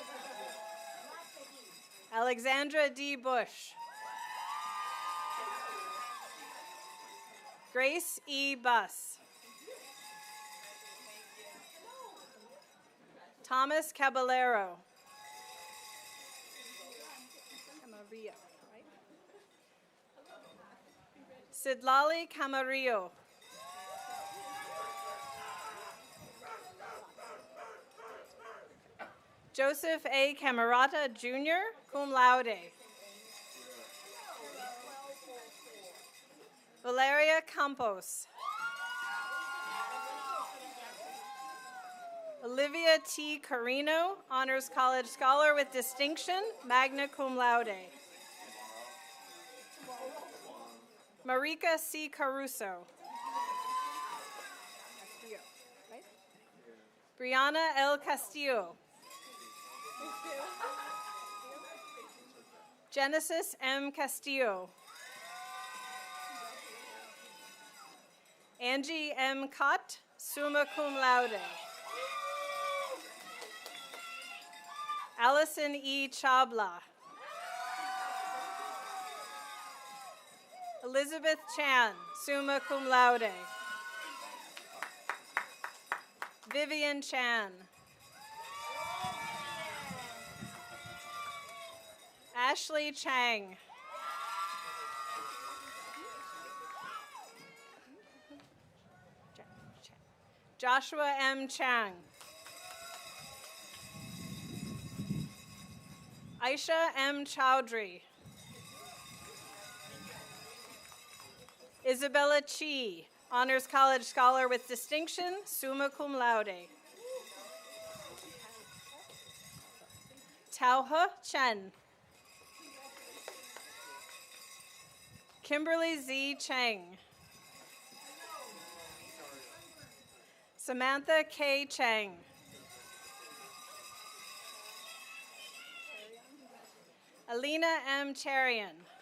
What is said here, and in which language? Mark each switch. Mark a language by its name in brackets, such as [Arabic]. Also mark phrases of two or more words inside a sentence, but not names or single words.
[English] Alexandra D. Bush. Grace E. Buss. Thomas Caballero. Camarillo, right? Sidlali Camarillo. Joseph A. Camerata, Jr., [Latin] cum laude. [English] Valeria Campos. Olivia T. Carino, Honors College Scholar with Distinction, [Latin] magna cum laude. [English] Marika C. Caruso. Brianna L. Castillo. Genesis M. Castillo. Angie M. Cott, [Latin] summa cum laude. [English] Allison E. Chabla. Elizabeth Chan, [Latin] summa cum laude. [English] Vivian Chan. Ashley Chang. Joshua M. Chang. Aisha M. Chowdhury. Isabella Chi, Honors College Scholar with Distinction, [Latin] summa cum laude. [English] Tauhe Chen. Kimberly Z. Cheng. Samantha K. Cheng. Alina M. Cherian.